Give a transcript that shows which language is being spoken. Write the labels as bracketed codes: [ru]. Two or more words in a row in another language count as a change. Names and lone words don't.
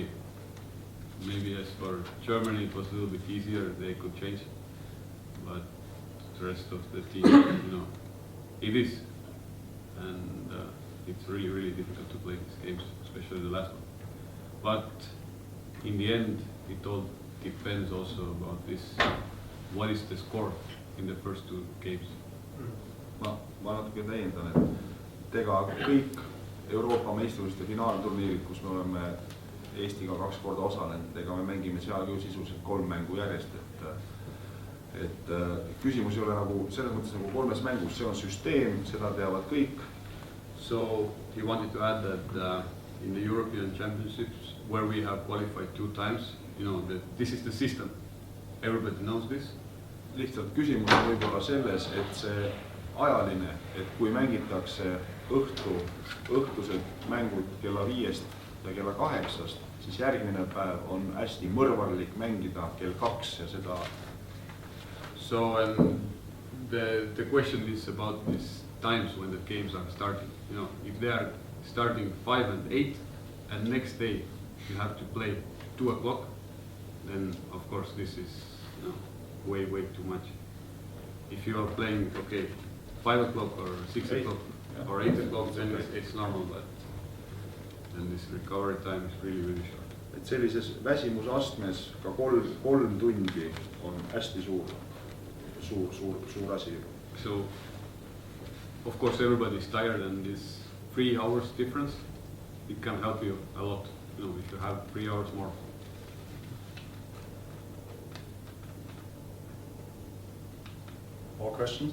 [en] Maybe as for Germany it was a little bit easier, they could change, but the rest of the team, it is, and it's really, really difficult to play these games, especially the last one. But in the end, it all depends also about this, what is the score in the first 2 games. [et] ma natuke täiendan, et ega kõik Euroopa meistrivõistluste finaalturniirid, kus me oleme Eestiga 2 korda osalenud, ega me mängime seal ju sisuliselt 3 mängu järjest, et küsimus ei ole nagu selles mõttes nagu 3 mängus, see on süsteem, seda teavad kõik. [en] So he wanted to add that in the European Championships, where we have qualified 2 times, that this is the system. Everybody knows this. [et] Lihtsalt küsimus on võib-olla selles, et see ajaline, et kui mängitakse õhtused mängud kella 5 ja kella 8, siis järgmine päev on hästi mõrvarlik mängida kell 2 ja seda. [en] So the question is about these times when the games are starting. If they are starting 5 and 8, and next day you have to play 2 o'clock, then of course this is way too much. If you are playing 5 o'clock or 6 o'clock or 8 o'clock, then it's normal, but then this recovery time is really short. [et] Et sellises väsimusastmes ka 3 tundi on hästi suur asi. [en] So of course everybody is tired, and this 3 hours difference, it can help you a lot, if you have 3 hours more. More questions?